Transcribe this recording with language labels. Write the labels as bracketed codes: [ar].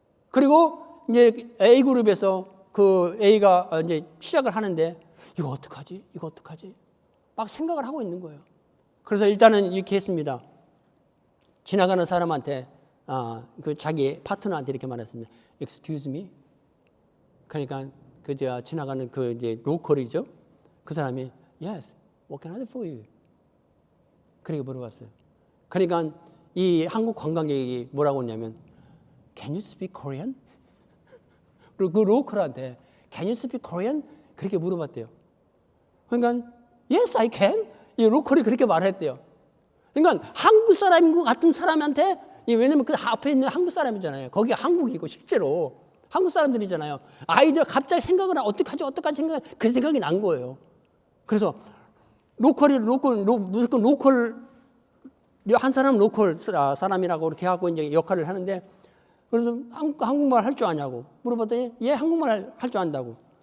[ko] 그리고 이제 A 그룹에서 그 A가 이제 시작을 하는데 이거 어떡하지? 막 생각을 하고 있는 거예요. 그래서 일단은 이렇게 했습니다. 지나가는 사람한테 그 자기 파트너한테 이렇게 말했습니다. [en] Excuse me. [ko] 그러니까 지나가는 그 이제 로컬이죠. 그 사람이 [en] Yes, what can I do for you? [ko] 그렇게 물어봤어요. 그러니까 이 한국 관광객이 뭐라고 했냐면 [en] Can you speak Korean? [ko] 그리고 그 로컬한테 [en] Can you speak Korean? [ko] 그렇게 물어봤대요. 그러니까 [en] Yes, I can. [ko] 이 로컬이 그렇게 말했대요. 그러니까 한국 사람인 것 같은 사람한테, 왜냐면 그 앞에 있는 한국 사람이잖아요. 거기 한국이고 실제로 한국 사람들이잖아요. 아이들 갑자기 생각을 어떡하지 그 생각이 난 거예요. 그래서 무조건 로컬 한 사람 로컬 사람이라고 이렇게 하고 이제 역할을 하는데, 그래서 한국말 할 줄 아냐고 물어봤더니 얘 한국말 할 줄 안다고.